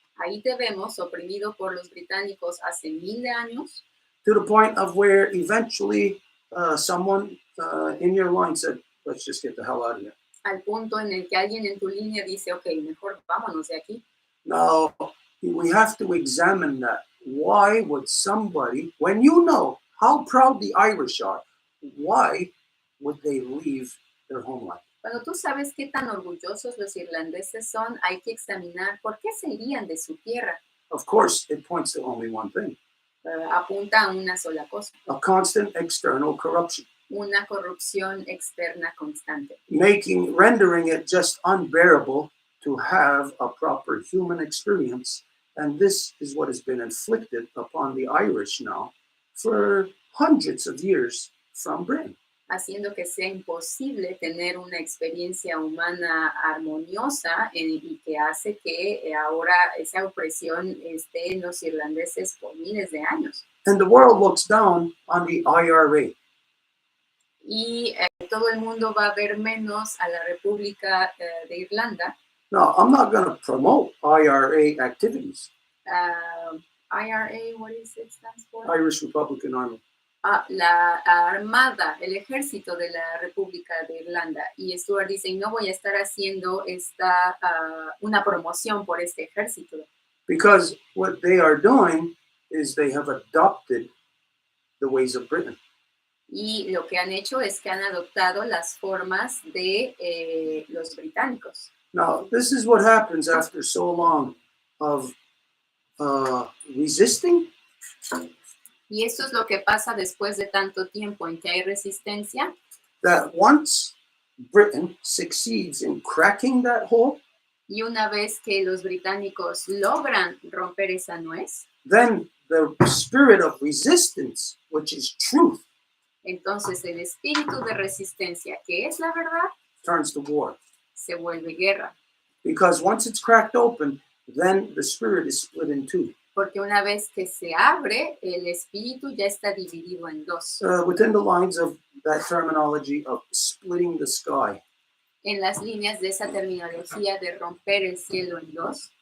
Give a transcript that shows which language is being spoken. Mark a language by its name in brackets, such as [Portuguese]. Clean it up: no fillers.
[Spanish] ahí te vemos oprimido por los británicos hace 1000 años, [English] to the point of where eventually someone in your line said, let's just get the hell out of here. [Spanish] al punto en el que alguien en tu línea dice, ok, mejor vámonos de aquí. [English] Now, we have to examine that. Why would somebody, when you know how proud the Irish are, why would they leave their homeland? [Spanish] Cuando tú sabes qué tan orgullosos los irlandeses son, hay que examinar por qué se irían de su tierra. [English] Of course, it points to only one thing, [Spanish] Apunta a una sola cosa, [English] a constant external corruption, [Spanish] una corrupción externa constante, [English] rendering it just unbearable to have a proper human experience. And this is what has been inflicted upon the Irish now for hundreds of years from Britain. [Spanish] haciendo que sea imposible tener una experiencia humana armoniosa y que hace que ahora esa opresión esté en los irlandeses por miles de años. [English] And the world looks down on the IRA. [Spanish] Y todo el mundo va a ver menos a la República de Irlanda. [English] Now, I'm not going to promote IRA activities, IRA, what is it stands for? Irish Republican Army. [Spanish] La Armada, el ejército de la República de Irlanda. Y Stuart dice, no voy a estar haciendo una promoción por este ejército. [English] Because what they are doing is they have adopted the ways of Britain. [Spanish] Y lo que han hecho es que han adoptado las formas de los británicos. [English] Now, this is what happens after so long of resisting. [Spanish] Y eso es lo que pasa después de tanto tiempo en que hay resistencia. [English] That once Britain succeeds in cracking that hole, [Spanish] Y una vez que los británicos logran romper esa nuez, [English] then the spirit of resistance, which is truth, [Spanish] entonces el espíritu de resistencia, que es la verdad, [English] turns to war. [Spanish] se vuelve guerra. [English] Because once it's cracked open, then the spirit is split in two. [Spanish] Porque una vez que se abre, el espíritu ya está dividido en dos. [English] Within the lines of that terminology of splitting the sky. [Spanish] En las líneas de esa terminología de romper el cielo en dos.